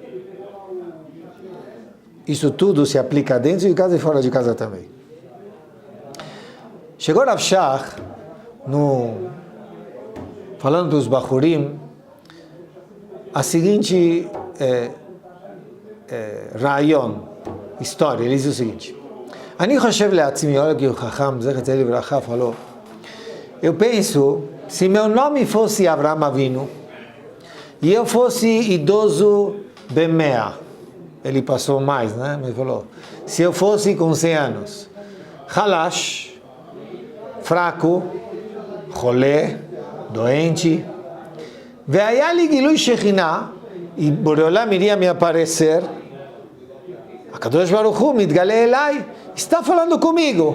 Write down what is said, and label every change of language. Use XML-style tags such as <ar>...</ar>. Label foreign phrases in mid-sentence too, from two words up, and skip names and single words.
<pt>Isso tudo se aplica dentro de casa e fora de casa também. Chegou Rav Shach, falando para os Bahurim, a seguinte rayon, história. Ele diz o seguinte:</pt> <he>אני חושב לעצמי,</he> <pt>olha que o Chacham</pt> <he>זכר לברכה</he> <pt>falou, eu penso, se meu nome fosse Avraham Avinu, e eu fosse idoso Bemea, ele passou mais, né? Mas falou, se eu fosse com 100 anos, Halash, fraco, rolê, doente,</pt> <he>ועלי גילוי שכינה,</he> <pt>e Boreolam iria me aparecer,</pt> <he>הקדוש ברוך הוא מתגלה אלי,</he> <pt>está falando comigo.</pt>